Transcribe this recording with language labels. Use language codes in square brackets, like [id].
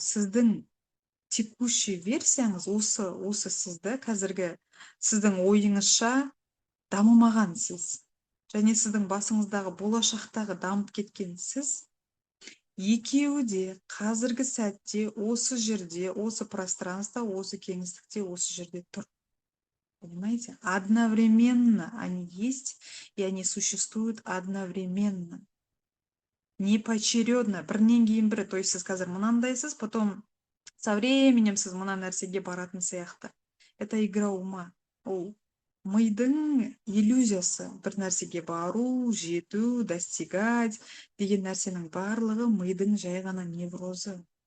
[kk] Сіздің [ru] текущий [kk] версияңыз осы сізді қазіргі сіздің ойыңызша дамымаған сіз, және сіздің басыңыздағы болашақтағы дамып кеткен сіз, екеуі де қазіргі сәтте осы жерде, осы [ru] пространство, [kk] осы кеңістікте, осы жерде тұр. [ru] Понимаете? Одновременно они есть, и они существуют одновременно. Не поочередно, [kk] бірінен кейін бірі. [ru] То есть [kk] сіз қазір мынандайсыз, [ru] потом со временем [kk] сіз мына нәрсеге баратын сияқты. [ru] Это игра ума. [kk] Ол мидың иллюзиясы. Бір нәрсеге бару, жету, [ru] достигать [kk] деген нәрсенің барлығы мидың жай ғана неврозы.